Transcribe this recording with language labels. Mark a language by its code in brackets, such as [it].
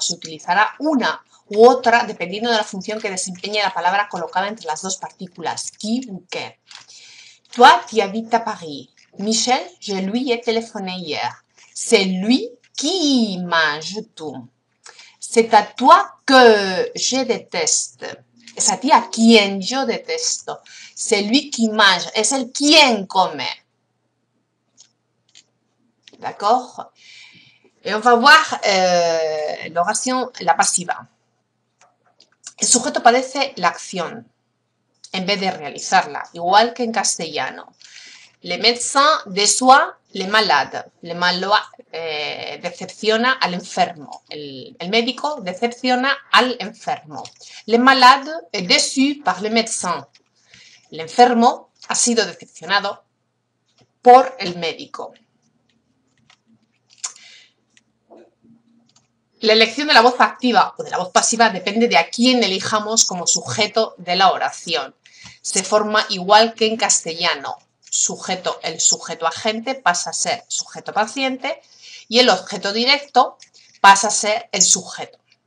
[es] Se utilizará una u otra dependiendo de la función que desempeñe la palabra colocada entre las dos partículas, [fr] qui ou que. Toi, tu habites à Paris. Michel, je lui ai téléphoné hier. C'est lui qui m'a jeté. C'est à toi que je déteste. [es] Es a ti a quien yo detesto. [fr] C'est lui qui mange. [es] Es el quien come. [fr] D'accord? Et on va voir l' [es] oración, la pasiva. El sujeto padece la acción en vez de realizarla, igual que en castellano. [fr] Le médecin déçoit le malade. Le malade [es] decepciona al enfermo. El médico decepciona al enfermo. [fr] Le malade est déçu par le médecin. [es] El enfermo ha sido decepcionado por el médico. La elección de la voz activa o de la voz pasiva depende de a quién elijamos como sujeto de la oración. Se forma igual que en castellano. El sujeto agente pasa a ser sujeto paciente y el objeto directo pasa a ser el sujeto.